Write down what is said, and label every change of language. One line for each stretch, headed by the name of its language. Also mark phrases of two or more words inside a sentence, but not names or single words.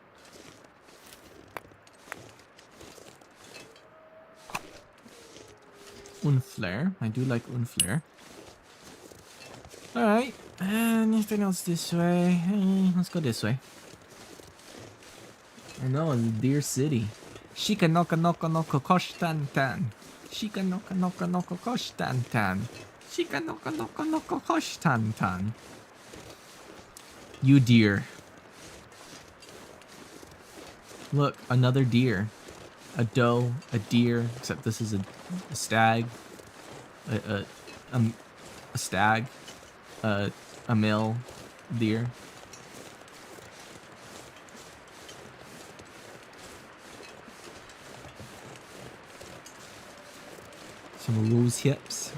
English: Unflare. I do like unflare. Alright. Anything else this way? Let's go this way. I know, in Deer City.
Japanese: しかのこのこのここしたんたん。しかのこのこのここしたんたん. しかのこのこのここしたんたん.
English: You deer. Look, another deer. A doe, a deer, except this is a stag. A stag. A male deer. Some rose hips.